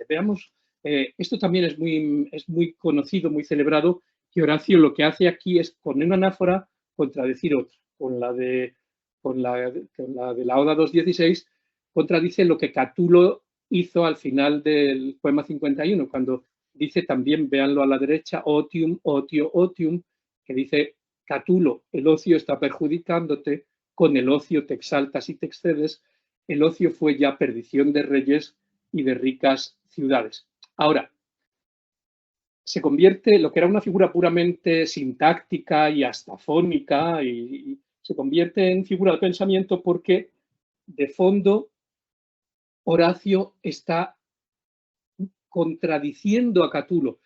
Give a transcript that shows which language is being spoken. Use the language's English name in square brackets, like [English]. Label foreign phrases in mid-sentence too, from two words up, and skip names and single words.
[Spanish] Veamos, esto también es muy conocido, muy celebrado, que Horacio lo que hace aquí es con una anáfora contradecir otra. Con la de la Oda 2.16 contradice lo que Catulo hizo al final del poema 51, cuando dice también, véanlo a la derecha, [Latin] otium, otio, otium, [Spanish] que dice Catulo, el ocio está perjudicándote, con el ocio te exaltas y te excedes, el ocio fue ya perdición de reyes y de ricas ciudades. Ahora, se convierte, lo que era una figura puramente sintáctica y hasta fónica, y se convierte en figura de pensamiento porque, de fondo, Horacio está contradiciendo a Catulo.